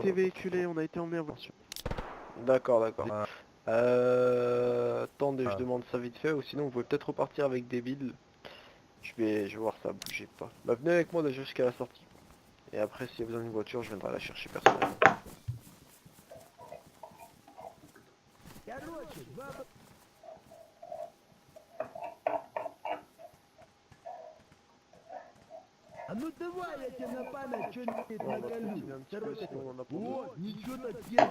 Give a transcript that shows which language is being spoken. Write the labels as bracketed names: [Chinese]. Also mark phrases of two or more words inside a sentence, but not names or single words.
[French] été véhiculé, on a été emmené en voiture. D'accord. Attendez, je demande ça vite fait, ou sinon vous pouvez peut-être repartir avec des billes. Je vais voir ça, bougez pas. Bah venez avec moi déjà jusqu'à la sortie. Et après, s'il y a besoin d'une voiture, je viendrai la chercher personnellement. [Russian] А ну давай, я тебе на память что-нибудь наколю. Вот, ничего так тема.